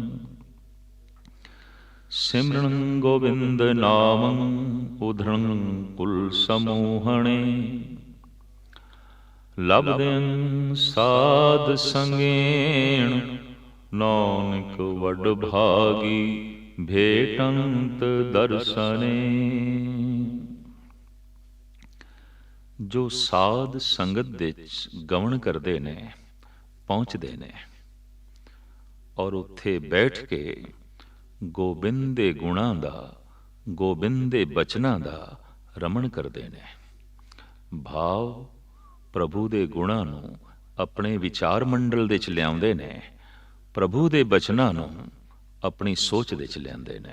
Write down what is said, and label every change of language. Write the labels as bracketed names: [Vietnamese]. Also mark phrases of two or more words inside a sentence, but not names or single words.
[Sanskrit] सिमरन गोविंद नामं उधरं कुल समूहणे लभदेन साध संगेण नानक वड भागी भेटंत दर्शने। [Punjabi] ਜੋ ਸਾਧ ਸੰਗਤ ਦੇ ਗਮਨ ਕਰਦੇ ਨੇ ਪਹੁੰਚਦੇ ਨੇ ਔਰ ਉੱਥੇ ਬੈਠ ਕੇ ਗੋਬਿੰਦ ਦੇ ਗੁਣਾਂ ਦਾ ਗੋਬਿੰਦ ਦੇ ਬਚਨਾਂ ਦਾ ਰਮਣ ਕਰਦੇ ਨੇ। ਭਾਵ ਪ੍ਰਭੂ ਦੇ ਗੁਣਾਂ ਨੂੰ ਆਪਣੇ ਵਿਚਾਰ ਮੰਡਲ ਦੇ ਚ ਲਿਆਉਂਦੇ ਨੇ, ਪ੍ਰਭੂ ਦੇ ਬਚਨਾਂ ਨੂੰ ਆਪਣੀ ਸੋਚ ਦੇ ਚ ਲਿਆਉਂਦੇ ਨੇ।